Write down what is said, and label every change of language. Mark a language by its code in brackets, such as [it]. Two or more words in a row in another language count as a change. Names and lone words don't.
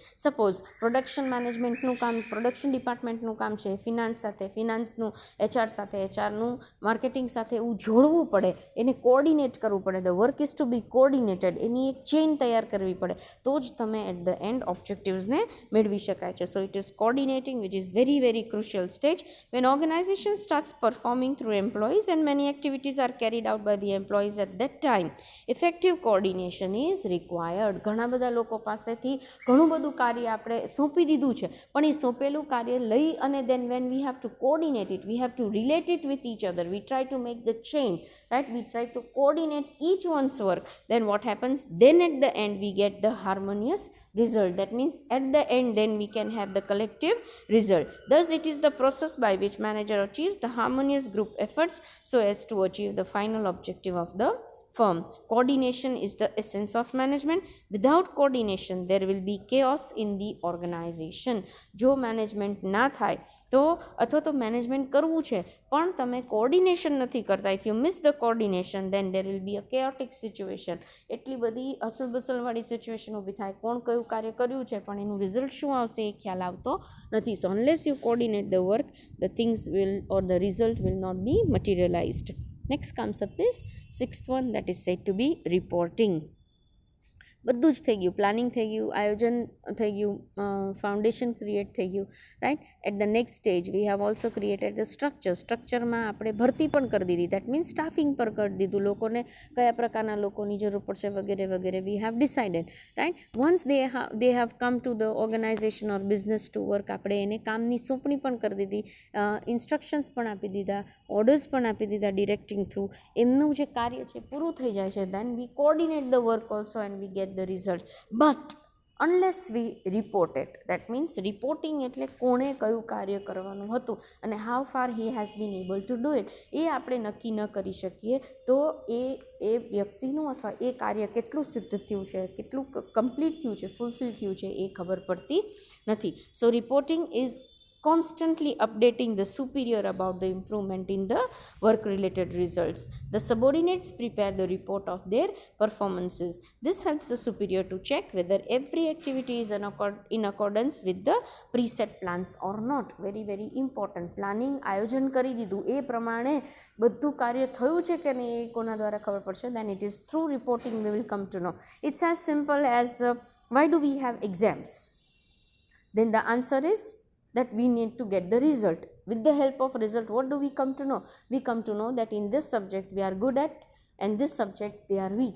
[en] suppose production management [gu] કામ [en] production department [gu] કામ છે, ફિનાન્સ સાથે ફિનાન્સનું, એચઆર સાથે એચઆરનું, માર્કેટિંગ સાથે એવું જોડવું પડે, એને કોઓર્ડિનેટ કરવું પડે. [en] The work is to be coordinated. [gu] એની એક ચેઇન તૈયાર કરવી પડે, તો જ તમે [en] at the end objectives [gu] મેળવી શકાય છે. [en] So it is coordinating which is very very crucial stage when organization starts performing through employees and many activities are carried out by the employees at that time. Effective coordination is required. [gu] ઘણા બધા લોકો પાસેથી ઘણું બધું કાર્ય આપણે સોંપી દીધું છે, પણ એ સોંપેલું કાર્ય લઈ અને [en] then when we have to coordinate it, we have to relate it with each other, we try to make the chain, right, we try to coordinate each one's work, then what happens, then at the end we get the harmonious result. That means at the end then we can have the collective result. Thus it is the process by which manager achieves the harmonious group efforts so as to achieve the final objective of the firm. Coordination is the essence of management. Without coordination there will be chaos in the organization. [gu] જો મેનેજમેન્ટ ના થાય તો, અથવા તો મેનેજમેન્ટ કરવું છે પણ તમે કોઓર્ડિનેશન નથી કરતા, [en] if you miss the coordination then there will be a chaotic situation. [gu] એટલી બધી અસલબસલવાળી સિચ્યુએશન ઊભી થાય, કોણ કયું કાર્ય કર્યું છે પણ એનું રિઝલ્ટ શું આવશે એ ખ્યાલ આવતો નથી. [en] So unless you coordinate the work, the things will or the result will not be materialized. Next concept is sixth one, that is said to be reporting. [gu] બધું જ થઈ ગયું, પ્લાનિંગ થઈ ગયું, આયોજન થઈ ગયું, [en] foundation create [gu] થઈ ગયું, રાઈટ. [en] at the next stage we have also created the structure. [gu] સ્ટ્રક્ચરમાં આપણે ભરતી પણ કરી દીધી, [en] that means staffing [gu] પર કરી દીધું, લોકોને કયા પ્રકારના લોકોની જરૂર પડશે વગેરે વગેરે [en] we have decided, right. once they have come to the organization or business to work, [gu] આપણે એને કામની સોંપણી પણ કરી દીધી, ઇન્સ્ટ્રક્શન્સ પણ આપી દીધા, ઓર્ડર્સ પણ આપી દીધા [en] directing through. [gu] એમનું જે કાર્ય છે પૂરું થઈ જાય છે, [en] then we coordinate the work also and we get the result. But unless we report it, that means reporting [gu] એટલે કોણે કયું કાર્ય કરવાનું હતું અને [en] how far he has been able to do it, [gu] એ આપણે નક્કી ન કરી શકીએ તો એ વ્યક્તિનું અથવા એ કાર્ય કેટલું સિદ્ધ થયું છે, કેટલું કમ્પ્લીટ થયું છે, ફૂલફિલ થયું છે એ ખબર પડતી નથી. [en] so reporting is constantly updating the superior about the improvement in the work related results. The subordinates prepare the report of their performances. This helps the superior to check whether every activity is in accordance with the preset plans or not. Very very important. [gu] Planning આયોજન કરી દીધું, એ પ્રમાણે બધું કાર્ય થયું છે કે નહીં એ કોના દ્વારા ખબર પડશે? [en] then it is through reporting we will come to know. It's as simple as why do we have exams? Then the answer is that we need to get the result. With the help of result, what do we come to know? We come to know that in this subject we are good at and this subject they are weak.